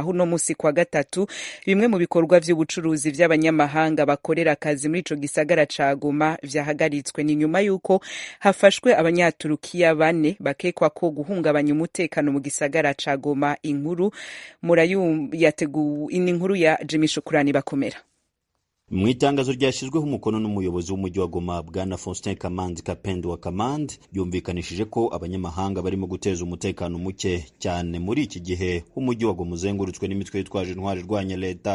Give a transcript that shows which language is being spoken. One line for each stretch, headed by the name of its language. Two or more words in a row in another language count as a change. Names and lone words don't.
Rundi: Huno musi kwa 3 bimwe mu bikorwa vy'ubucuruzi vy'abanyamahanga bakorera akazi muri ico gisagara ca Goma vyahagaritswe. Ni nyuma yuko hafashwe abanyaturukiya 4 bakekwa ko guhungabanya umutekano mu gisagara ca Goma. Inkuru inkuru ya Jimmy Shukrani bakomera.
Kinyarwanda: Mu itangazo ryashyizweho umukono n'umuyobozi w'umujyi wa Goma Bwana Faustin Kamandi Kapendo wa Kamandi, yumvikanishije ko abanyamahanga barimo guteza umutekano muke cyane muri iki gihe umujyi wa Goma uzengurutswe n'imitwe yitwaje intwari irwanya leta.